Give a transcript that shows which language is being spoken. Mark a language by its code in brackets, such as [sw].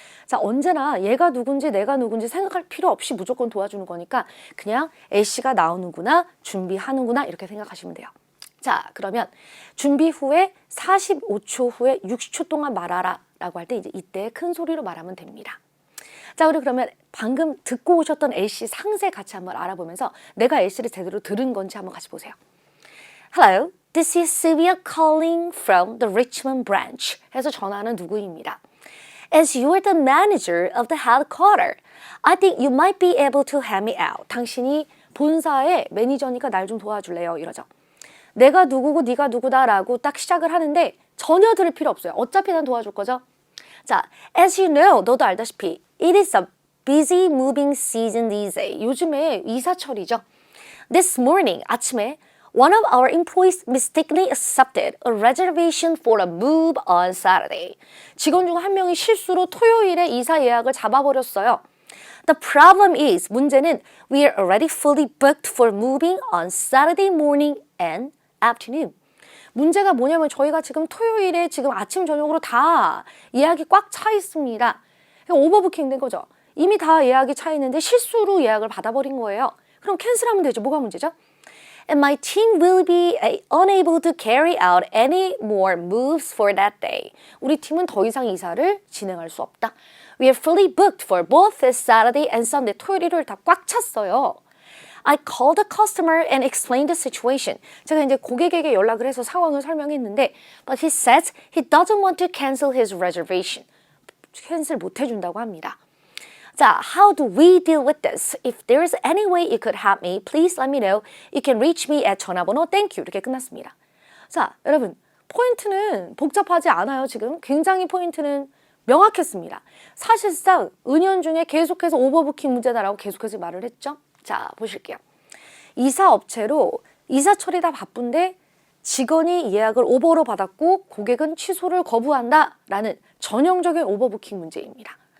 [ko] 자, 언제나 얘가 누군지 내가 누군지 생각할 필요 없이 무조건 도와주는 거니까 그냥 A씨가 나오는구나, 준비하는구나 이렇게 생각하시면 돼요. 자, 그러면 준비 후에 45초 후에 60초 동안 말하라 라고 할 때 이제 이때 큰 소리로 말하면 됩니다. 자, 우리 그러면 방금 듣고 오셨던 A씨 상세 같이 한번 알아보면서 내가 A씨를 제대로 들은 건지 한번 같이 보세요. [en] Hello, this is Sylvia calling from the Richmond branch. [ko] 해서 전화는 누구입니다. [en] As you are the manager of the headquarter, I think you might be able to help me out. [ko] 당신이 본사의 매니저니까 날 좀 도와줄래요? 이러죠. 내가 누구고 네가 누구다라고 딱 시작을 하는데 전혀 들을 필요 없어요. 어차피 난 도와줄 거죠. [en] 자, as you know, [ko] 너도 알다시피 [en] it is a busy moving season these days. [ko] 요즘에 이사철이죠. [en] This morning, [ko] 아침에 [en] one of our employees mistakenly accepted a reservation for a move on Saturday. [ko] 직원 중 한 명이 실수로 토요일에 이사 예약을 잡아버렸어요. [en] The problem is, [ko] 문제는 [en] we are already fully booked for moving on Saturday morning and afternoon. [ko] 문제가 뭐냐면 저희가 지금 토요일에 지금 아침 저녁으로 다 예약이 꽉 차 있습니다. 오버부킹 된 거죠. 이미 다 예약이 차 있는데 실수로 예약을 받아버린 거예요. 그럼 캔슬하면 되죠. 뭐가 문제죠? [en] And my team will be unable to carry out any more moves for that day. [ko] 우리 팀은 더 이상 이사를 진행할 수 없다. [en] We are fully booked for both this Saturday and Sunday. [ko] 토요일, 일요일 다 꽉 찼어요. [en] I called the customer and explained the situation. [ko] 제가 이제 고객에게 연락을 해서 상황을 설명했는데 [en] but he says he doesn't want to cancel his reservation. [ko] 캔슬 못 해준다고 합니다. [en] 자, how do we deal with this? If there is any way you could help me, please let me know. You can reach me at [ko] 전화번호 [en] thank you. [ko] 이렇게 끝났습니다. 자, 여러분 포인트는 복잡하지 않아요. 지금 굉장히 포인트는 명확했습니다. 사실상 은연중에 계속해서 오버부킹 문제다라고 계속해서 말을 했죠. 자, 보실게요. 이사 업체로 이사철이 다 바쁜데 직원이 예약을 오버로 받았고 고객은 취소를 거부한다라는 전형적인 오버부킹 문제입니다.